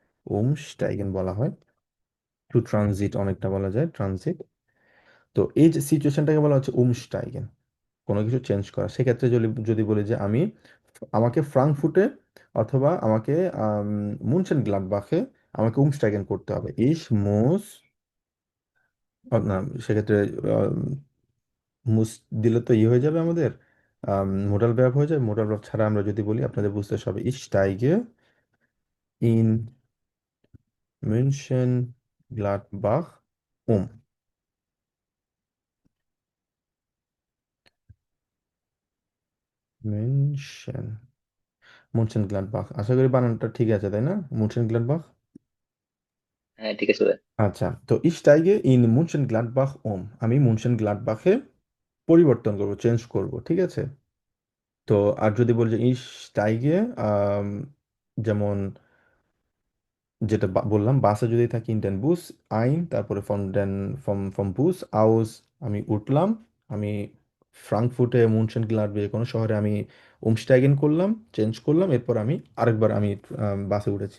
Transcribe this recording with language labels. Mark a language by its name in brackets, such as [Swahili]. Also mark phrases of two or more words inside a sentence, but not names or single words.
[Bangla] umsteigen বলা হয়, টু ট্রানজিট অনেকটা বলা যায়, ট্রানজিট। তো এই যে সিচুয়েশনটাকে বলা হচ্ছে umsteigen, কোনো কিছু চেঞ্জ করা। সেক্ষেত্রে যদি যদি বলি যে আমাকে ফ্রাঙ্কফুটে অথবা আমাকে মুনশেন গ্লাডবাখে আমাকে umsteigen করতে হবে, [German] ich muss, [Bangla] না সেক্ষেত্রে মুস দিলে তো ইয়ে হয়ে যাবে আমাদের, [English] modal verb [Bangla] হয়ে যাবে। [English] modal verb [Bangla] ছাড়া আমরা যদি বলি আপনাদের বুঝতে হবে, [German] ich steige in München Gladbach um। München, [Bangla] মুনশেন গ্লাডবাখ, আশা করি বানানটা ঠিক আছে তাই না, মুনশেন গ্লাডবাখ। হ্যাঁ, ঠিক আছে ভাই। আচ্ছা, তো [German] ich steige in München Gladbach um, [Bangla] আমি মুনশেন গ্লাডবাখে পরিবর্তন করব, চেঞ্জ করব, ঠিক আছে। তো আর যদি বলি যে [German] ich steige, [Bangla] আম, যেমন যেটা বললাম, বাসে যদি থাকি [German] in den Bus ein, [Bangla] তারপরে [German] vom Bus aus [Bangla] আমি উঠলাম, আমি ফ্রাঙ্কফুটে মুনশেন গ্লাডবাখ যে কোনো শহরে আমি উমস্টাইগেন করলাম, চেঞ্জ করলাম, এরপর আমি আরেকবার আমি বাসে উঠেছি।